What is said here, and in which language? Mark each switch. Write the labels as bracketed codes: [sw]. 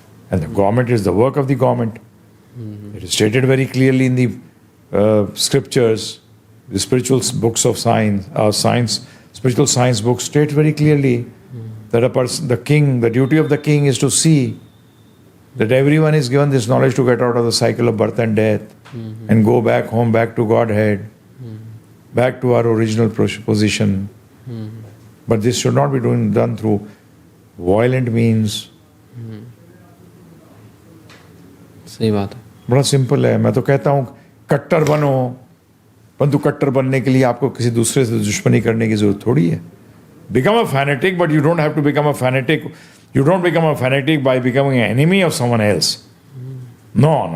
[en] And the government is the work of the government. It is stated very clearly in the scriptures, the spiritual books of science, spiritual science books state very clearly that a person, the king, the duty of the king is to see that everyone is given this knowledge to get out of the cycle of birth and death and go back home, back to Godhead, back to our original position. But this should not be done through violent means. [hi] सही बात है बड़ा simple है. मैं तो कहता हूँ कट्टर बनो, परंतु कट्टर बनने के लिए आपको किसी दूसरे से दुश्मनी करने की जरूरत थोड़ी है. [en] Become a fanatic, but you don't have to become a fanatic. You don't become a fanatic by becoming an enemy of someone else. No.